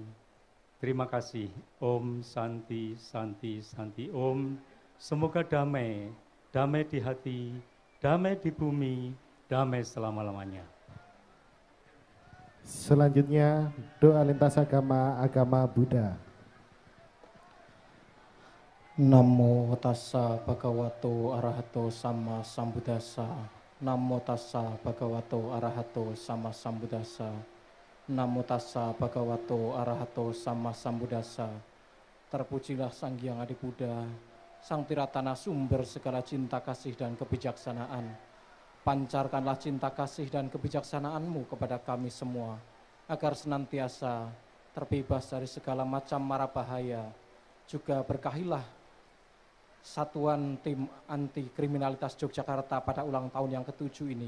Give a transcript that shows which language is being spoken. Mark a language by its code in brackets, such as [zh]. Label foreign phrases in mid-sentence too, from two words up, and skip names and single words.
[id] Terima kasih. [sa] Om Santi, Santi, Santi. Om, [id] semoga damai, damai di hati, damai di bumi, damai selama-lamanya. Selanjutnya doa lintas agama Buddha. [pi] Namo tassa bhagavato arahato sama sambuddhassa. Namo tassa bhagavato arahato sama sambuddhassa. Namo tassa bhagavato arahato sama sambuddhassa. [id] Terpujilah Sang Hyang Adi Buddha, Sang Tiratana sumber segala cinta kasih dan kebijaksanaan. Pancarkanlah cinta kasih dan kebijaksanaan-Mu kepada kami semua, agar senantiasa terbebas dari segala macam mara bahaya. Juga berkahilah Satuan Tim Anti Kriminalitas Yogyakarta pada ulang tahun yang ke-7 ini.